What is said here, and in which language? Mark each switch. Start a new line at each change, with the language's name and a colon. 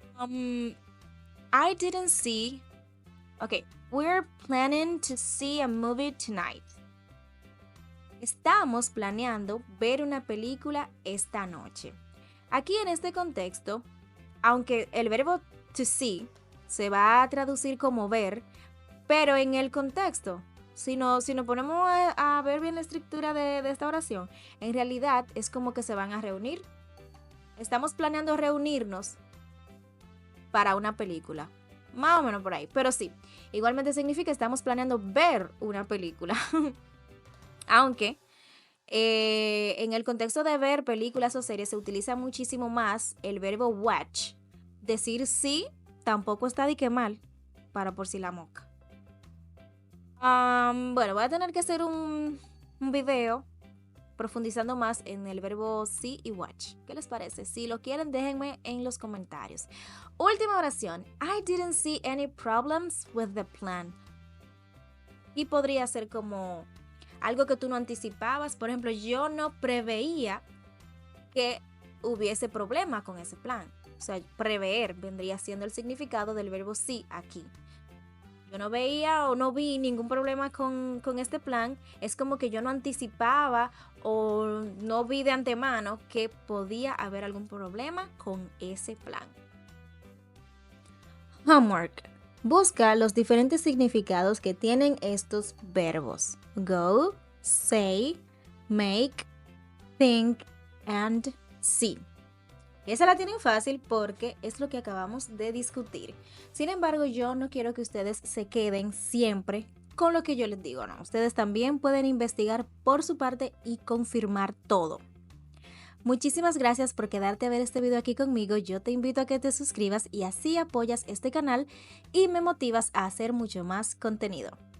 English: I didn't see. Okay, we're planning to see a movie tonight.
Spanish: Estamos planeando ver una película esta noche. Aquí en este contexto, aunque el verbo to see se va a traducir como ver, pero en el contexto, si nos ponemos a ver bien la estructura de esta oración, en realidad es como que se van a reunir. Estamos planeando reunirnos para una película. Más o menos por ahí, pero sí. Igualmente significa estamos planeando ver una película. Aunque en el contexto de ver películas o series se utiliza muchísimo más el verbo watch. Decir sí tampoco está de que mal, para por si la moca. Bueno, voy a tener que hacer un video profundizando más en el verbo see y watch. ¿Qué les parece? Si lo quieren, déjenme en los comentarios. Última oración.
English: I didn't see any problems with the plan.
Spanish: Y podría ser como algo que tú no anticipabas. Por ejemplo, yo no preveía que hubiese problema con ese plan. O sea, prever vendría siendo el significado del verbo see aquí. Yo no veía o no vi ningún problema con este plan. Es como que yo no anticipaba o no vi de antemano que podía haber algún problema con ese plan. Homework. Busca los diferentes significados que tienen estos verbos.
English: Go, say, make, think, and see.
Spanish: Esa la tienen fácil porque es lo que acabamos de discutir. Sin embargo, yo no quiero que ustedes se queden siempre con lo que yo les digo, ¿no? Ustedes también pueden investigar por su parte y confirmar todo. Muchísimas gracias por quedarte a ver este video aquí conmigo. Yo te invito a que te suscribas y así apoyas este canal y me motivas a hacer mucho más contenido.